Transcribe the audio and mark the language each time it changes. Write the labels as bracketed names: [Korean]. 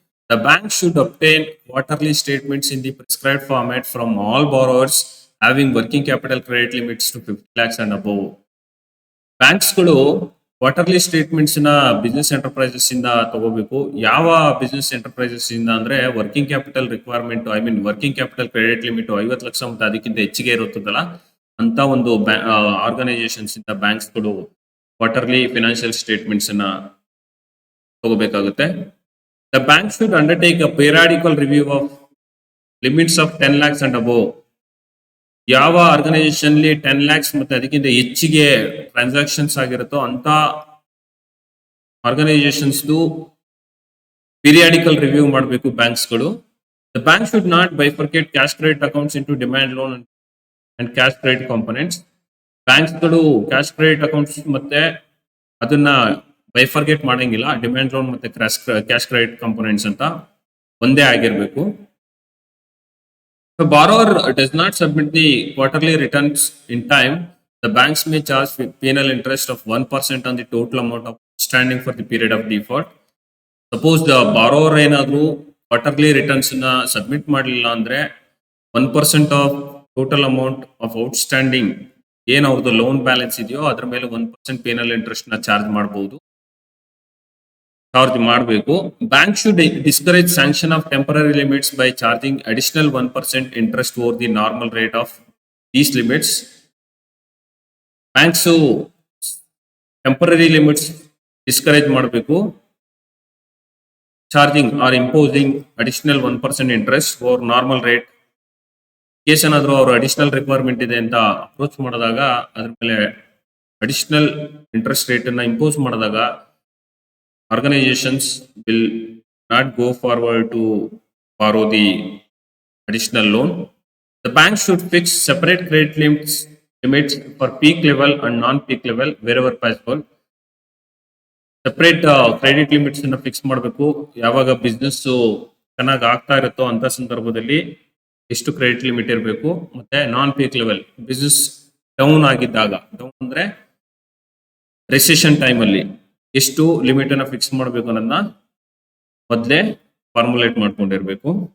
[English] The bank should obtain quarterly statements in the prescribed format from all borrowers having working capital credit limits to 50 lakhs and above. [Kannada] ಬ್ಯಾಂಕ್ಸ್ಗಳು quarterly statements ನ business enterprises ಇಂದ ತಗೋಬೇಕು. ಯಾವ business enterprises ಇಂದ ಅಂದ್ರೆ working capital requirement, working capital credit limit 50 lakh ಮತ್ತೆ ಅದಕ್ಕಿಂತ ಹೆಚ್ಚಿಗೆ ಇರುತ್ತದಲ್ಲ ಅಂತ ಒಂದು ಆರ್ಗನೈಸೇಷನ್ಸ್ ಇಂದ ಬ್ಯಾಂಕ್ಸ್ಗಳು ಕ್ವಾರ್ಟರ್ಲಿ ಫಿನಾನ್ಷಿಯಲ್ ಸ್ಟೇಟ್ಮೆಂಟ್ಸ್ ಅನ್ನ ತಗೋಬೇಕಾಗುತ್ತೆ. [English] The bank should undertake a periodical review of limits of 10 lakhs and above. [Kannada] ಯಾವ ಆರ್ಗನೈಸೇಷನ್ 10 lakhs ಮತ್ತೆ ಅದಕ್ಕಿಂತ ಹೆಚ್ಚಿಗೆ ಟ್ರಾನ್ಸಾಕ್ಷನ್ಸ್ ಆಗಿರುತ್ತೋ ಅಂತ ಆರ್ಗನೈಸೇಷನ್ಸ್ ಪೀರಿಯಾಡಿಕಲ್ ರಿವ್ಯೂ ಮಾಡಬೇಕು ಬ್ಯಾಂಕ್ಸ್ಗಳು. [English] The bank should not bifurcate cash credit accounts into demand loan and cash credit components. [Kannada] ಬ್ಯಾಂಕ್ಸ್ಗಳು cash credit accounts ಮತ್ತೆ ಅದನ್ನ bifurcate ಮಾಡಂಗಿಲ್ಲ. Demand loan ಮತ್ತೆ ಕ್ಯಾಶ್ ಕ್ರೆಡಿಟ್ ಕಾಂಪೊನೆಂಟ್ಸ್ ಅಂತ ಒಂದೇ ಆಗಿರ್ಬೇಕು. [English] If a borrower does not submit the quarterly returns in time, the banks may charge penal interest of 1% on the total amount of outstanding for the period of default. Suppose the borrower [Kannada] ಏನಾದರೂ quarterly returns ನ submit ಮಾಡಲಿಲ್ಲ ಅಂದ್ರೆ [English] 1% of total amount of outstanding [Kannada] ಏನ್ ಅವ್ರದ್ದು loan balance ಇದೆಯೋ ಅದ್ರ ಮೇಲೆ 1% penal interest ನ ಚಾರ್ಜ್ ಮಾಡಬೇಕು. [English] Bank should discourage sanction of temporary limits by charging additional 1% interest over the normal rate of these limits. [Kannada] Banks temporary limits discourage ಮಾಡಬೇಕು. [English] Charging or imposing additional 1% interest over normal rate. [Kannada] Case ಏನಾದರೂ ಅವರು additional requirement ಇದೆ ಅಂತ approach ಮಾಡಿದಾಗ ಅದ್ರ ಮೇಲೆ additional interest rate ಅನ್ನ impose ಮಾಡಿದಾಗ [English] organizations will not go forward to borrow the additional loan. The bank should fix separate credit limits for peak level and non-peak level wherever possible. [Kannada] Separate credit limits ಅನ್ನ fix ಮಾಡಬೇಕು. ಯಾವಾಗ business ಚೆನ್ನಾಗಿ ಆಗ್ತಾ ಇರುತ್ತೋ ಅಂತ ಸಂದರ್ಭದಲ್ಲಿ ಎಷ್ಟು ಕ್ರೆಡಿಟ್ ಲಿಮಿಟ್ ಇರಬೇಕು, ಮತ್ತೆ ನಾನ್ ಪೀಕ್ ಲೆವೆಲ್ ಬಿಸ್ನೆಸ್ ಡೌನ್ ಆಗಿದ್ದಾಗ, ಡೌನ್ ಅಂದ್ರೆ ರೆಸೆಷನ್ ಟೈಮ್ ಅಲ್ಲಿ ಎಷ್ಟು ಲಿಮಿಟ್ ಅನ್ನ ಫಿಕ್ಸ್ ಮಾಡಬೇಕು ಅನ್ನೋದನ್ನ ಮೊದಲೇ ಫಾರ್ಮುಲೇಟ್ ಮಾಡ್ಕೊಂಡಿರ್ಬೇಕು.